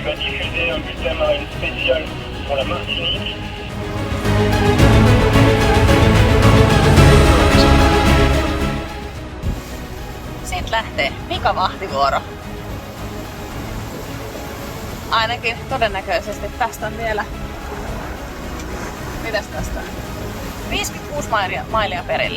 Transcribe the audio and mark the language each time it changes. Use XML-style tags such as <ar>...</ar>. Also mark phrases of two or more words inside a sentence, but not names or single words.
<fr>va diffuser un bulletin marine spécial pour la Martinique.</fr> <fi>Sitten lähtee Mika vahtivuoro. Ainakin todennäköisesti tästä on vielä... Mitäs tästä on? 56 mailia perille.</fi>